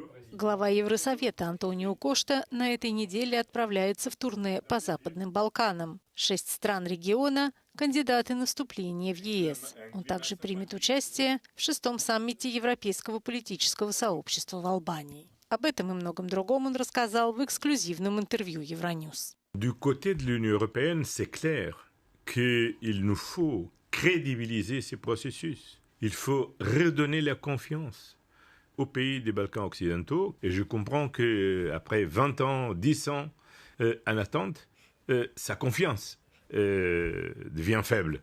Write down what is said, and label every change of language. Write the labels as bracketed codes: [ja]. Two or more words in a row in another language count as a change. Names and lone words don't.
[ru] Глава Евросовета Антонио Кошта на этой неделе отправляется в турне по Западным Балканам. 6 стран региона – кандидаты на вступление в ЕС. Он также примет участие в 6-м саммите Европейского политического сообщества в Албании. Об этом и многом другом он рассказал в эксклюзивном интервью Евроньюз. [fr] Du côté de l'Union européenne, c'est clair qu'il nous faut crédibiliser ces processus. Il faut redonner la confiance aux pays des Balkans occidentaux. Et je comprends qu'après 20 ans, 10 ans en attente, sa confiance devient faible.